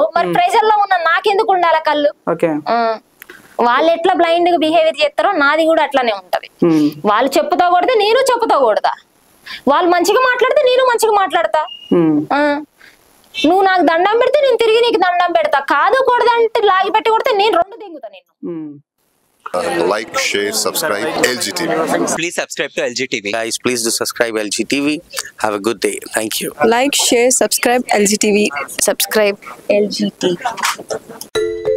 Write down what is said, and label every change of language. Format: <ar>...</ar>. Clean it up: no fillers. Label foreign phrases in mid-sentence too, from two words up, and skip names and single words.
<te>మరి ప్రజల్లో ఉన్న నాకెందుకు ఉండాలి కళ్ళు? వాళ్ళు ఎట్లా బ్లైండ్ గా బిహేవియర్ చేస్తారో నాది కూడా అట్లానే ఉంటది. వాళ్ళు చెప్పుతా కొడితే నేను చెప్పుతా కొడతా, వాళ్ళు మంచిగా మాట్లాడితే నేను మంచిగా మాట్లాడతా. నువ్వు నాకు దండం పెడితే నేను తిరిగి నీకు దండం పెడతా. కాదు కొడదంటే లాగి పెట్టి కొడితే నేను 2 దింగుతా నిన్ను.</te> <en>Like, share, subscribe LGTV. Please subscribe to LGTV. Guys, please do subscribe LGTV. Have a good day. Thank you. Like, share, subscribe LGTV. Subscribe LGTV.</en>